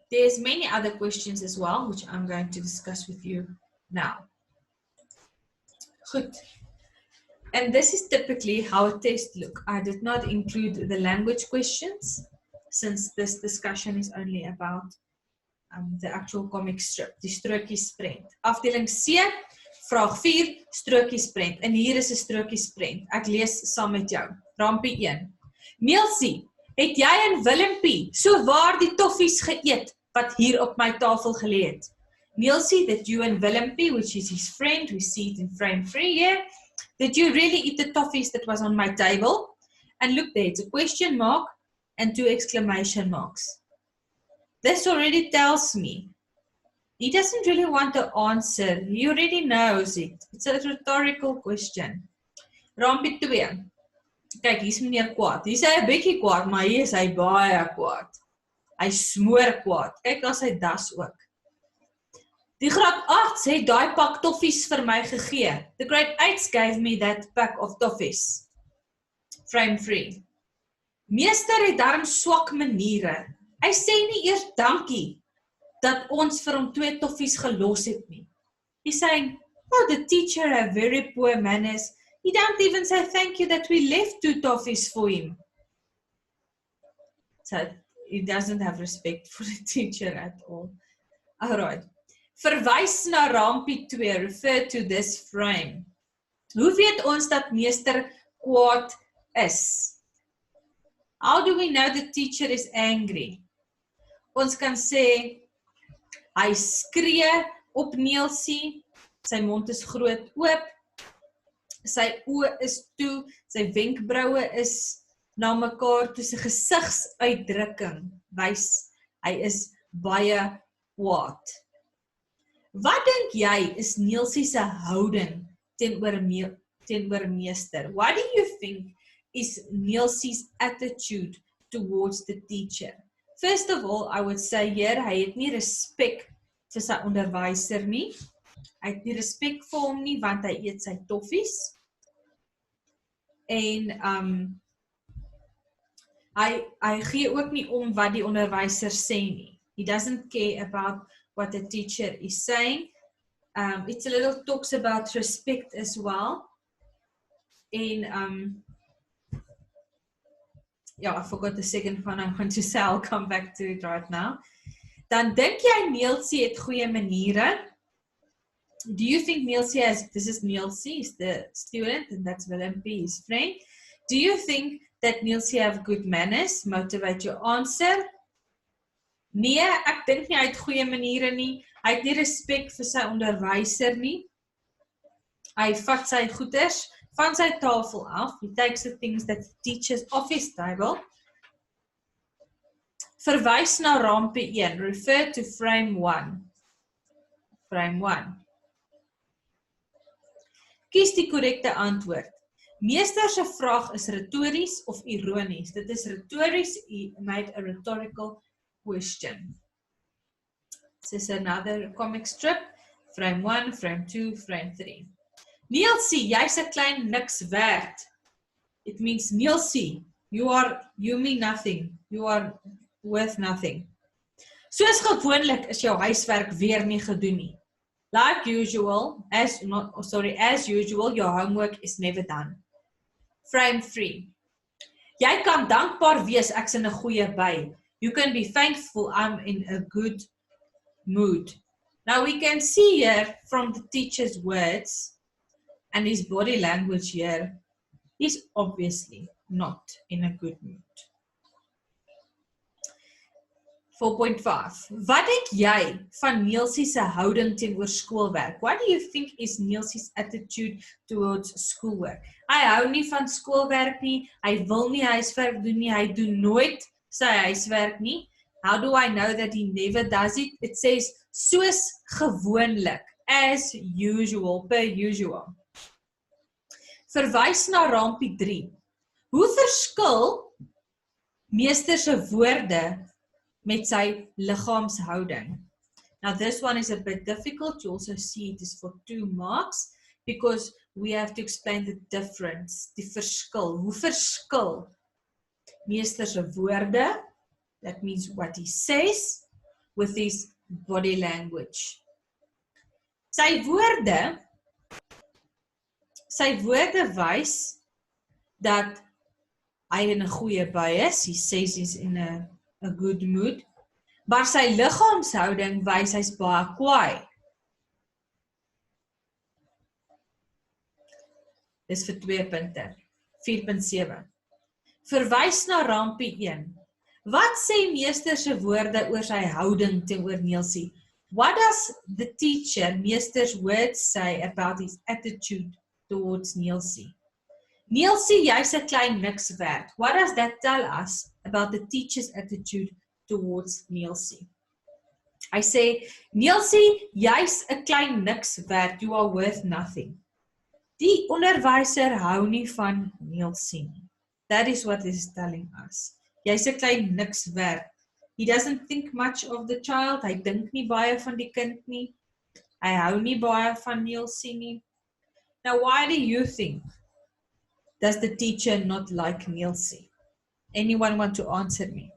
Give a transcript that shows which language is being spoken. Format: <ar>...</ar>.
<en>There's many other questions as well, which I'm going to discuss with you now.</en> <af>Goed.</af> <en>And this is typically how a test look. I did not include the language questions, since this discussion is only about the actual comic strip, die Strokiesprente.</en> <af>Afdeling C, vraag 4, Strokiesprente. En hier is 'n Strokiesprente. Ek lees saam met jou. Rampie 1. Nielsie, het jy en Willempie so waar die toffies geëet wat hier op my tafel gelê het?</af> <en>Nielsie, that you and Willempie, which is his friend, we see it in frame 3 here, did you really eat the toffees that was on my table? And look there, it's a question mark and 2 exclamation marks. This already tells me he doesn't really want to answer. He already knows it. It's a rhetorical question.</en> <af>Rampie 2. Kyk, hier's meneer kwaad. Hier's hy 'n bietjie kwaad, maar hier is hy baie kwaad. Hy smoor kwaad. Kyk, daar's sy das ook. Die graad 8 het daai pak toffies vir my gegee.</af> <en>The grade 8 gave me that pack of toffies. Frame 3.</en> <af>Meester het darm swak maniere. Hy sê nie eers dankie dat ons vir hom 2 toffies gelos het nie.</af> <en>He's saying, oh, the teacher have very poor manners. He don't even say thank you that we left 2 toffees for him. So he doesn't have respect for the teacher at all. Alright.</en> <af>Verwys na rampie 2,</af> <en>refer to this frame.</en> <af>Hoe weet ons dat meester kwaad is?</af> <en>How do we know the teacher is angry?</en> <af>Ons kan sê, hy skree op Nielsie, sy mond is groot oop, sy oë is toe, sy wenkbraue is na mekaar toe, sy gesigsuitdrukking wys, hy is baie kwaad. Wat dink jy is Nielsie se houding teenoor meester?</af> <en>What do you think is Nielsie's attitude towards the teacher? First of all, I would say</en> <af>hier, hy het nie respek vir sy onderwyser nie. Hy het nie respek vir hom nie, want hy eet sy toffies. En hy gee ook nie om wat die onderwyser sê nie.</af> <en>He doesn't care about what the teacher is saying. It's a little talks about respect as well. And yeah, I forgot the second one I'm going to say. I'll come back to it right now.</en> <af>Dan dink jy Nielsie het goeie maniere?</af> <en>Do you think Nielsie has, this is Nielsie, is the student, and that's Willempie, his friend. Do you think that Nielsie have good manners? Motivate your answer.</en> <af>Nee, ek dink nie hy het goeie maniere nie. Hy het nie respek vir sy onderwyser nie. Hy vat sy goeders van sy tafel af.</af> <en>He takes the things that he teaches off his table.</en> <af>Verwys na rampie 1.</af> <en>Refer to frame 1. Frame 1. Kies die korrekte antwoord. Meester se vraag is retories of ironies. Dit is retories. He made a rhetorical question. This is another comic strip. Frame 1, frame 2, frame 3.</en> <af>Nielsie, jy's 'n klein niks werd.</af> <en>It means Nielsie, you mean nothing. You are worth nothing.</en> <af>Soos gewoonlik is jou huiswerk weer nie gedoen nie.</af> <en>Like usual, as usual, your homework is never done. Frame 3.</en> <af>Jy kan dankbaar wees, ek's in 'n goeie by.</af> <en>You can be thankful, I'm in a good mood. Now we can see here from the teacher's words and his body language here, he's obviously not in a good mood.</en> <af>4.5. Wat dink jy van Nielsie se houding teenoor skoolwerk?</af> <en>What do you think is Nielsie's attitude towards schoolwork?</en> <af>Hy hou nie van skoolwerk nie, hy wil nie huiswerk doen nie, hy doen nooit sy huiswerk nie.</af> <en>How do I know that he never does it? It says,</en> <af>soos gewoonlik,</af> <en>as usual, per usual.</en> <af>Verwys na rampie 3. Hoe verskil meester se woorde met sy liggaamshouding?</af> <en>Now this one is a bit difficult. You also see it is for 2 marks because we have to explain the difference,</en> <af>die verskil. Hoe verskil meester se woorde</af> <en>That means what he says with his body language.</en> <af>Sy woorde wys dat hy in 'n goeie bui is.</af> <en>He says he's in a good mood.</en> <af>Maar sy liggaamshouding wys hy's baie kwaai. Dis vir 2 punte. 4.7. Verwys na rampie 1. Wat sê meester se woorde oor sy houding teenoor Nielsie?</af> <en>What does the teacher, meester's words say about his attitude towards Nielsie?</en> <af>Nielsie, jy's 'n klein niks werd.</af> <en>What does that tell us about the teacher's attitude towards Nielsie?</en> <af>Hy sê, Nielsie, jy's 'n klein niks werd.</af> <en>You are worth nothing.</en> <af>Die onderwyser hou nie van Nielsie nie.</af> <en>That is what he's telling us.</en> <af>Jy's 'n klein niks werd.</af> <en>He doesn't think much of the child.</en> <af>Hy dink nie baie van die kind nie. Hy hou nie baie van Nielsie nie.</af> <en>Now, why do you think does the teacher not like Nielsie? Anyone want to answer me?</en>